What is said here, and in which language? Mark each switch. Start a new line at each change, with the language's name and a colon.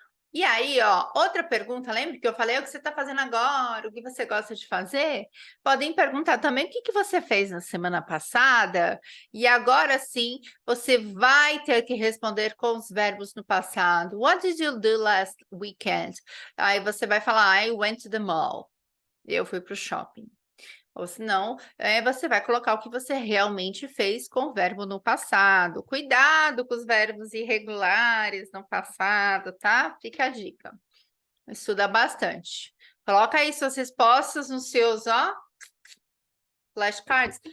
Portuguese: E aí, ó, outra pergunta, lembra que eu falei o que você está fazendo agora, o que você gosta de fazer? Podem perguntar também o que você fez na semana passada, e agora sim, você vai ter que responder com os verbos no passado.
English: What did you do last weekend?
Portuguese: Aí você vai falar,
English: I went to the mall.
Portuguese: Eu fui para o shopping. Ou senão, você vai colocar o que você realmente fez com o verbo no passado. Cuidado com os verbos irregulares no passado, tá? Fica a dica. Estuda bastante. Coloca aí suas respostas nos seus, ó, flashcards.